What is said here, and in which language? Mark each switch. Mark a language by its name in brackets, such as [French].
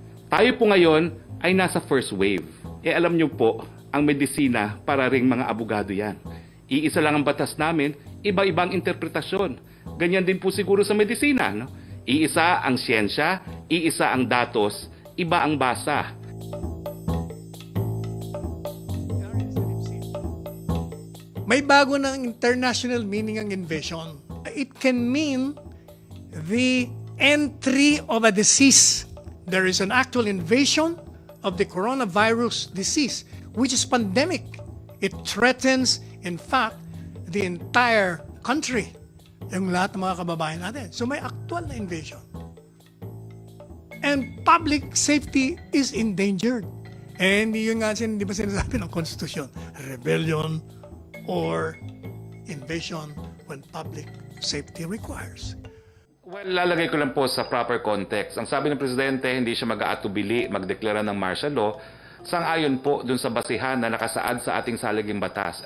[Filipino] Tayo po ngayon ay nasa first wave. Alam niyo po, ang medisina para ring mga abogado yan. Iisa lang ang batas namin, iba-ibang interpretasyon. Ganyan din po siguro sa medisina. No? Iisa ang siyensya, iisa ang datos, iba ang basa. May bago ng [English] international meaning ang invasion. It can mean the entry of a disease. There is an actual invasion of the coronavirus disease, which is pandemic. It threatens, in fact, the entire country. [Filipino] Yung lahat ng mga kababayan natin. So may actual na invasion. [English] And public safety is endangered. [Filipino] And yun nga, di ba sinasabi ng Constitution? [English] Rebellion or invasion when public safety requires. [Filipino] Well, lalagay ko lang po sa proper context. Ang sabi ng Presidente, hindi siya mag-aatubili, magdeklara ng martial law, sang-ayon po dun sa basihan na nakasaad sa ating salaging batas.